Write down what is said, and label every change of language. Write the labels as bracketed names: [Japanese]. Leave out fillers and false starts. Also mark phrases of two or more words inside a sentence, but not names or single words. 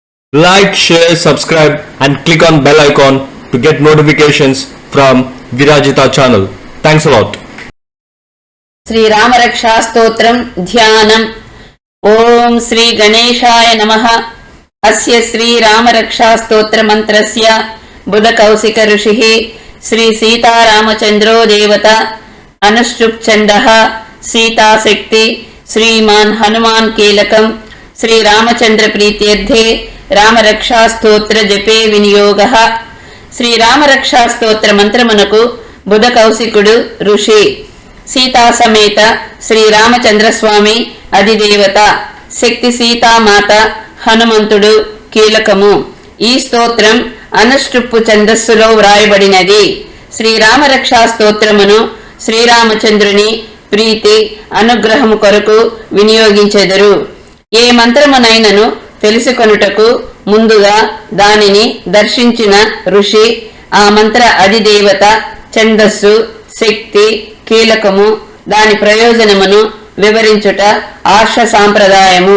[English] Like, share, subscribe and click on bell icon to get notifications from Virajita channel. Thanks a lot. [Sanskrit] श्री राम रक्षा स्तोत्रम ध्यानम। ओम श्री गणेशाय नमः। अस्य श्री राम रक्षा स्तोत्र मंत्रस्य बुध कौशिक ऋषिः श्री सीता रामचंद्रो देवता अनुष्टुप छंदः सीता शक्ति श्रीमान हनुमान कीलकम श्री रामचंद्र प्रीत्यर्थे राम रक्षा स्तोत्र जपे विनियोगः। [Telugu] శ్రీ రామ రక్షా స్తోత్ర మంత్రమునకు బుధ కౌశికుడు ఋషి సీతా సమేత శ్రీ రామచంద్ర స్వామి అధిదేవత శక్తి సీతా మాత హనుమంతుడు కీలకము। ఈ స్తోత్రం అనుష్టుప్పు ఛందస్సులో వ్రాయబడినది. శ్రీ రామ రక్షా స్తోత్రమును శ్రీరామచంద్రుని ప్రీతి అనుగ్రహము కొరకు వినియోగించెదరు. ఏ మంత్రమునైనను తెలుసుకొనుటకు ముందుగా దానిని దర్శించిన ఋషి ఆ మంత్ర అధిదేవత ఛందస్సు శక్తి కీలకము దాని ప్రయోజనమును వివరించుట ఆర్ష సాంప్రదాయము.